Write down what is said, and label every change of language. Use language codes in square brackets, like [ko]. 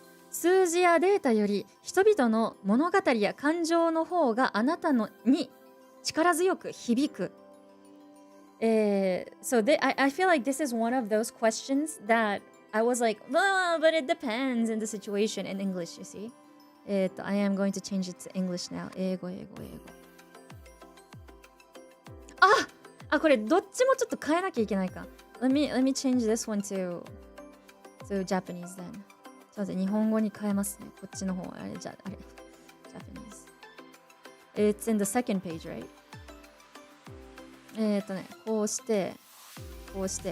[ja] 数字やデータより人々の物語や感情の方があなたのに力強く響く。 [en] So I feel like this is one of those questions that I was like, well, but it depends in the situation in English, you see. I am going to change it to English now. [ja] 英語。これどっちもちょっと変えなきゃいけないか。 [en] Let me change this one to Japanese then. [ja] ちょっと待って、日本語に変えますね。こっちの方。Japanese. [en] It's in the second page, right? [ja] こうして、こう。